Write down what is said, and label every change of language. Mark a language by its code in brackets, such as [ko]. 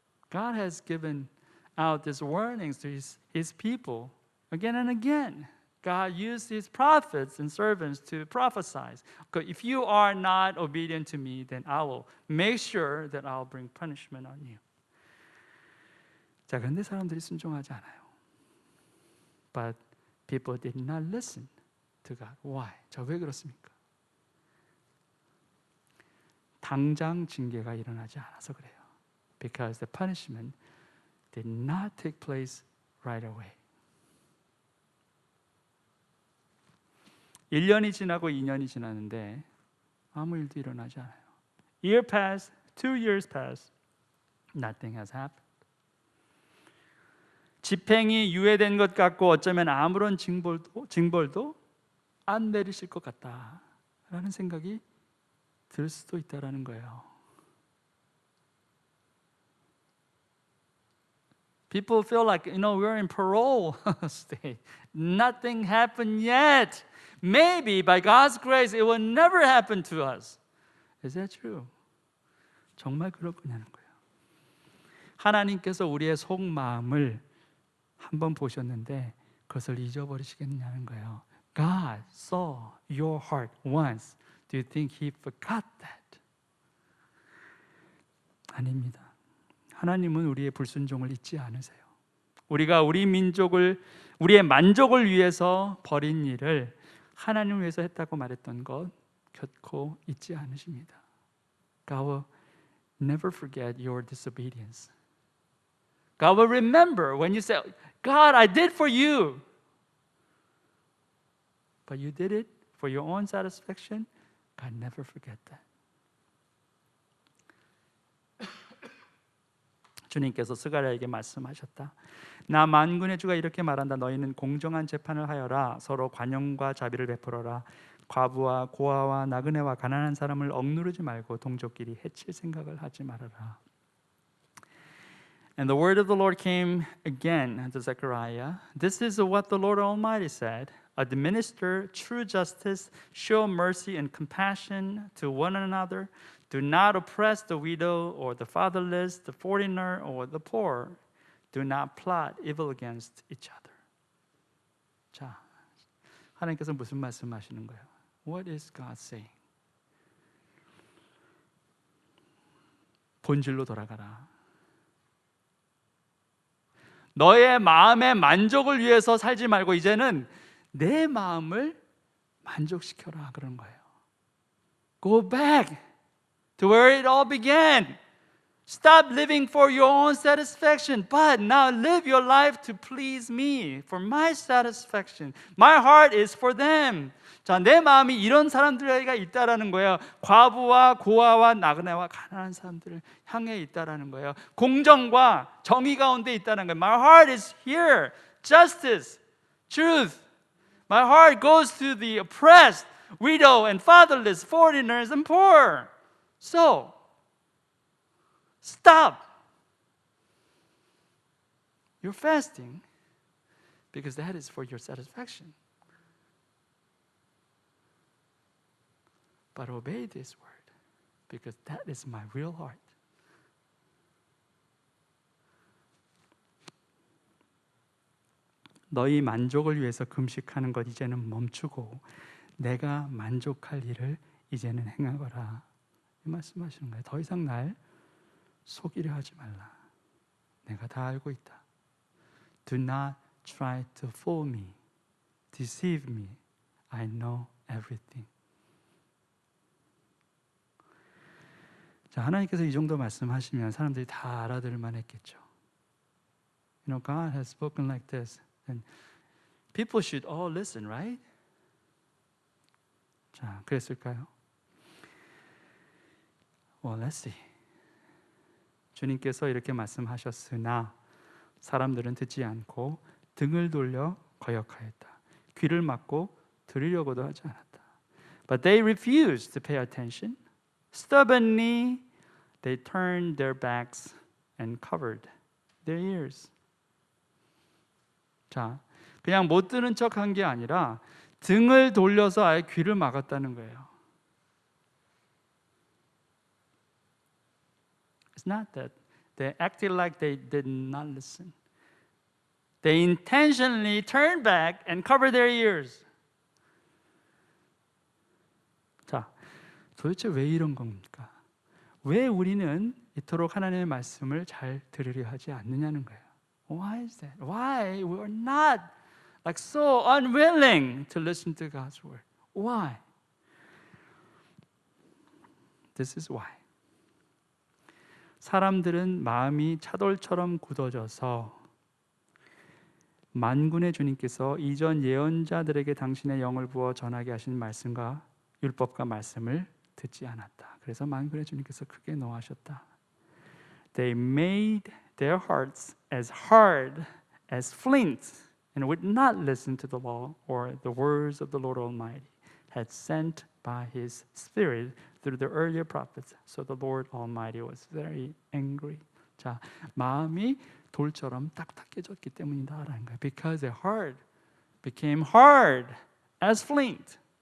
[en] God has given out these warnings to his people again and again. God used his prophets and servants to prophesy. If you are not obedient to me, then I will make sure that I'll bring punishment on you. [ko] 자, 그런데 사람들이 순종하지 않아요. [en] But people did not listen to God. Why? [ko] 자, 왜 그렇습니까? 당장 징계가 일어나지 않아서 그래요. [en] Because the punishment did not take place right away. [ko] 1년이 지나고 2년이 지났는데 아무 일도 일어나지 않아요. [en] Year passed, 2 years passed, nothing has happened. [ko] 집행이 유예된 것 같고 어쩌면 아무런 징벌도 안 내리실 것 같다라는 생각이 들 수도 있다라는 거예요. [en] People feel like, we're in parole state. Nothing happened yet. Maybe by God's grace it will never happen to us. Is that true? [ko] 정말 그럴 거냐는 거예요. 하나님께서 우리의 속마음을 한번 보셨는데 그것을 잊어버리시겠느냐는 거예요. [en] God saw your heart once. Do you think He forgot that? [ko] 아닙니다. 하나님은 우리의 불순종을 잊지 않으세요. 우리가 우리의 만족을 위해서 버린 일을 하나님을 위해서 했다고 말했던 것 결코 잊지 않으십니다. [en] God will never forget your disobedience. God will remember when you say, God, I did for you. But you did it for your own satisfaction. God never forget that. [ko] 주님께서 스가랴에게 말씀하셨다. 나 만군의 주가 이렇게 말한다. 너희는 공정한 재판을 하여라. 서로 관용과 자비를 베풀어라. 과부와 고아와 나그네와 가난한 사람을 억누르지 말고 동족끼리 해칠 생각을 하지 말아라. [en] And the word of the Lord came again to Zechariah. This is what the Lord Almighty said. Administer true justice, show mercy and compassion to one another. Do not oppress the widow or the fatherless, the foreigner or the poor. Do not plot evil against each other. [ko] 자, 하나님께서 무슨 말씀하시는 거예요? [en] What is God saying? [ko] 본질로 돌아가라. 너의 마음의 만족을 위해서 살지 말고 이제는 내 마음을 만족시켜라 그런 거예요. [en] Go back to where it all began. Stop living for your own satisfaction, but now live your life to please me, for my satisfaction. My heart is for them. [ko] 자, 내 마음이 이런 사람들에게 있다라는 거예요. 과부와 고아와 나그네와 가난한 사람들을 향해 있다라는 거예요. 공정과 정의 가운데 있다는 거예요. [en] My heart is here. Justice, truth. My heart goes to the oppressed, widow and fatherless, foreigners and poor. So, stop. You're fasting because that is for your satisfaction. But obey this word because that is my real heart. [ko] 너희 만족을 위해서 금식하는 것 이제는 멈추고 내가 만족할 일을 이제는 행하거라. 이 말씀하시는 거예요. 더 이상 날 속이려 하지 말라. 내가 다 알고 있다. [en] Do not try to fool me, deceive me. I know everything. [ko] 자, 하나님께서 이 정도 말씀하시면 사람들이 다 알아들을 만했겠죠. [en] You know, God has spoken like this. And people should all listen, right? [ko] 자, 그랬을까요? [en] Well, let's see. [ko] 주님께서 이렇게 말씀하셨으나 사람들은 듣지 않고 등을 돌려 거역하였다. 귀를 막고 들으려고도 하지 않았다. [en] But they refused to pay attention. Stubbornly, they turned their backs and covered their ears. [ko] 자, 그냥 못 들은 척한 게 아니라 등을 돌려서 아예 귀를 막았다는 거예요. [en] It's not that they acted like they did not listen. They intentionally turned back and covered their ears. [ko] 자, 도대체 왜 이런 겁니까? 왜 우리는 이토록 하나님의 말씀을 잘 들으려 하지 않느냐는 거예요. [en] Why is that? Why we are not like so unwilling to listen to God's word? Why? This is why. [ko] 사람들은 마음이 차돌처럼 굳어져서 만군의 주님께서 이전 예언자들에게 당신의 영을 부어 전하게 하신 말씀과 율법과 말씀을 듣지 않았다. 그래서 만군의 주님께서 크게 노하셨다. [en] They made their hearts as hard as flint and would not listen to the law or the words of the Lord Almighty had sent by His Spirit through the earlier prophets. So the Lord Almighty was very angry. [ko] 자, 마음이 돌처럼 딱딱해졌기 때문이다라는 거예요. [en] Because their heart became hard as flint.